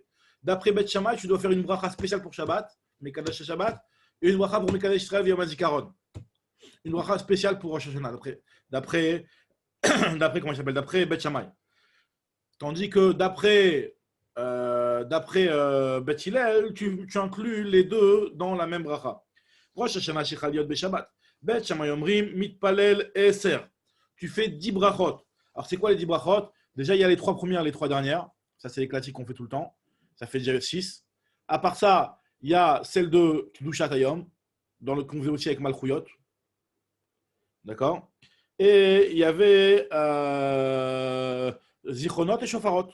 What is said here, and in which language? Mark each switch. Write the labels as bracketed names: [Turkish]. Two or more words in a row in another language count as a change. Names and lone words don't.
[French] D'après Beth Shammai, tu dois faire une bracha spéciale pour Shabbat, [Hebrew] מקדש שבת, [French] et une bracha pour [Hebrew] מקדש ישראל ויום הזיכרון. [French] Une bracha spéciale pour Rosh Hashanah, d'après comment il s'appelle? D'après Beth Shammai. Tandis que d'après Beth Hillel, tu inclus les deux dans la même bracha. [Hebrew] ראש השנה שחל להיות בשבת. בית שמאי אומרים מתפלל עשר. [French] Tu fais 10 brachot. Alors c'est quoi les 10 brachot? Déjà il y a les 3 premières, les 3 dernières. Ça c'est les classiques qu'on fait tout le temps. Ça fait déjà 6. À part ça, il y a celle de [Hebrew] קדושת היום, [French] qu'on faisait aussi avec Malchuyot. D'accord? Et il y avait Zichronot et Shofarot.